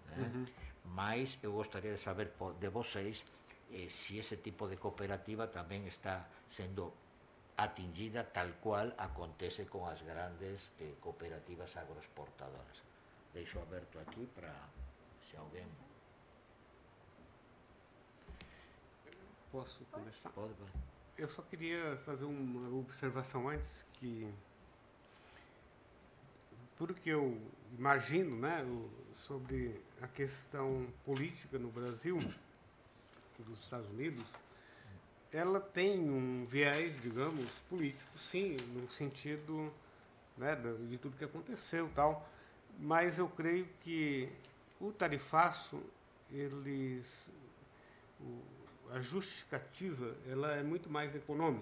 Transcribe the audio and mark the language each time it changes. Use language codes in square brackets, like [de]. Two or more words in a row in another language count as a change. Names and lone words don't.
[gl] mas eu gostaría de saber de vocês se ese tipo de cooperativa tamén está sendo atingida tal cual acontece con as grandes cooperativas agroexportadoras. Deixo aberto aquí para se alguén... [pt] Posso começar? Pode. Eu só queria fazer uma observação antes, que tudo que eu imagino, sobre a questão política no Brasil, dos Estados Unidos, ela tem um viés, digamos, político, sim, no sentido de tudo que aconteceu e tal, mas eu creio que o tarifaço, a justificativa, ela é muito mais econômica.